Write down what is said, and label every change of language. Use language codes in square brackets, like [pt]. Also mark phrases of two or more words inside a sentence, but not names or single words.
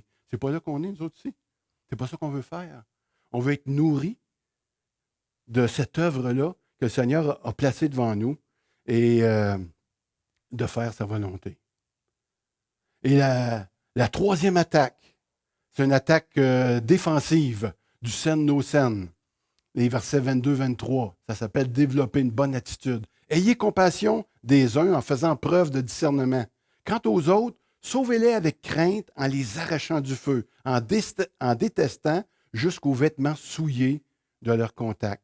[fr] C'est pas là qu'on est, nous autres aussi. C'est pas ça qu'on veut faire. On veut être nourris de cette œuvre-là que le Seigneur a placée devant nous et de faire sa volonté. Et la troisième attaque, c'est une attaque défensive du [ja] sen no sen. [fr] Les versets 22-23, ça s'appelle « Développer une bonne attitude ». Ayez compassion des uns en faisant preuve de discernement. Quant aux autres, sauvez-les avec crainte en les arrachant du feu, en détestant jusqu'aux vêtements souillés de leur contact.